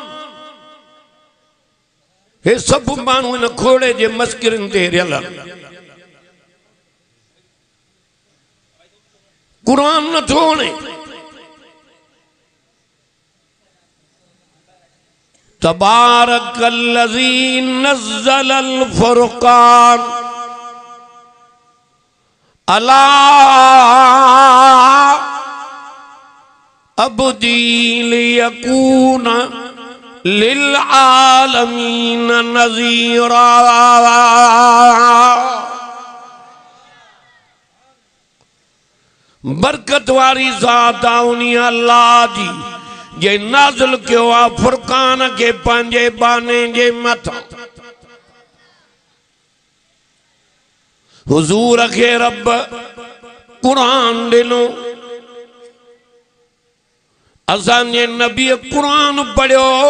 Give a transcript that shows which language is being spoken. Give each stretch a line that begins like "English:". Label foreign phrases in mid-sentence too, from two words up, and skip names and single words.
Sindhi: हे सभु माण्हू हिन खोड़े जे मस्करियुनि ते रियल। क़ुरान नथो वणे।
Arabic: تبارك الذي نزل الفرقان على عبده ليكون للعالمين نذيرا.
Sindhi: बरकत वारी ज़ात उन्हीं अल्लाह जी जे नाज़िल कयो आहे फुरक़ान के पंहिंजे बाने जे मथां। हुज़ूर खे रब क़ुरान ॾिनो, असांजे नबी क़ुरान पढ़ियो।